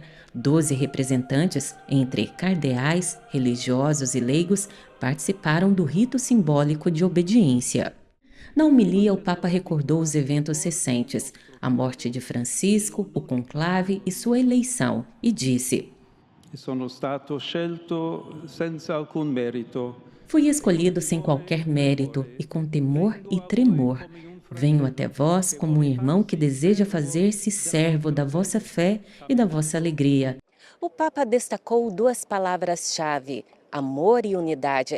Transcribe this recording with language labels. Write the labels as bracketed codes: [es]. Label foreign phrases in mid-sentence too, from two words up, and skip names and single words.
[pt] 12 representantes, entre cardeais, religiosos e leigos, participaram do rito simbólico de obediência. Na homilia, o Papa recordou os eventos recentes, a morte de Francisco, o conclave e sua eleição, e disse: [it] Sono stato scelto senza alcun merito. [pt] Fui escolhido sem qualquer mérito e com temor e tremor. Venho até vós como um irmão que deseja fazer-se servo da vossa fé e da vossa alegria. O Papa destacou 2 palavras-chave: amor e unidade.